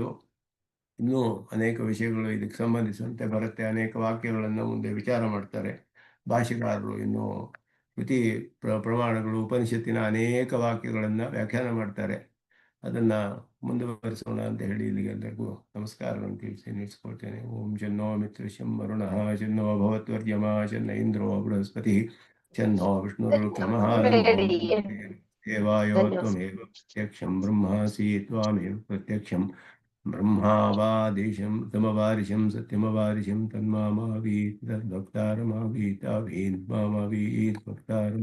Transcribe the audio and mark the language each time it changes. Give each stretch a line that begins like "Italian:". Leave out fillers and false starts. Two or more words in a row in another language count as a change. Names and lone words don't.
Kannada: ಇನ್ನೂ ಅನೇಕ ವಿಷಯಗಳು ಇದಕ್ಕೆ ಸಂಬಂಧಿಸಿದಂತೆ ಬರುತ್ತೆ. ಅನೇಕ ವಾಕ್ಯಗಳನ್ನು ಮುಂದೆ ವಿಚಾರ ಮಾಡ್ತಾರೆ ಭಾಷೆಗಾರರು. ಇನ್ನು ಶ್ರುತಿ ಪ್ರಮಾಣಗಳು, ಉಪನಿಷತ್ತಿನ ಅನೇಕ ವಾಕ್ಯಗಳನ್ನು ವ್ಯಾಖ್ಯಾನ ಮಾಡ್ತಾರೆ. ಅದನ್ನು ಮುಂದುವರಿಸೋಣ ಅಂತ ಹೇಳಿ ಇಲ್ಲಿಗೆ ಎಲ್ಲರಿಗೂ ನಮಸ್ಕಾರಗಳನ್ನು ತಿಳಿಸಿ ನಿಲ್ಲಿಸ್ಕೊಳ್ತೇನೆ.
Sanskrit: ಓಂ ಶನ್ನೋ ಮಿತ್ರಶಂ ವರುಣಃ ಶನ್ನೋ ಭವತ್ವರ್ಯಮ ಶನ್ನ ಇಂದ್ರೋ ಬೃಹಸ್ಪತಿ ಶನ್ನೋ ವಿಷ್ಣುರುಕ್ರಮಃ ದೇವಾಯೋ ತ್ವಮೇವ ಪ್ರತ್ಯಕ್ಷಂ ಬ್ರಹ್ಮಾಸಿ ತ್ವಾಮೇವ ಪ್ರತ್ಯಕ್ಷಂ ಬ್ರಹ್ಮಾವಾದಿಶಂ ತಮವಾರಿಶಂ ಸತ್ಯಮವಾರಿಶಂ ತನ್ಮಾಮಾವೀತ್ ತದ್ಭಕ್ತಾರಮಾವೀತಾವೀತ್ ಮಾಮಾವೀತ್ ಭಕ್ತಾರಂ.